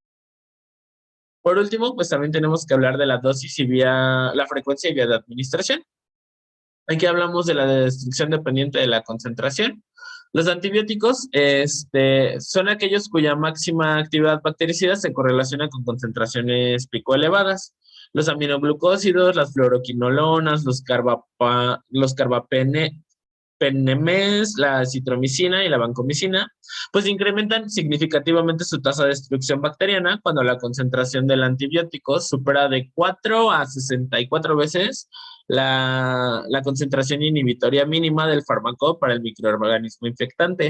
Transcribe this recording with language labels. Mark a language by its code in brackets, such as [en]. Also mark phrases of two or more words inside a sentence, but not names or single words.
[es] Por último, pues también tenemos que hablar de la dosis y la frecuencia y vía de administración. Aquí hablamos de la destrucción dependiente de la concentración. Los antibióticos son aquellos cuya máxima actividad bactericida se correlaciona con concentraciones pico elevadas. Los aminoglucósidos, las fluoroquinolonas, los carbapenemes, la citromicina y la vancomicina, pues incrementan significativamente su tasa de destrucción bacteriana cuando la concentración del antibiótico supera de 4 a 64 veces la concentración inhibitoria mínima del fármaco para el microorganismo infectante.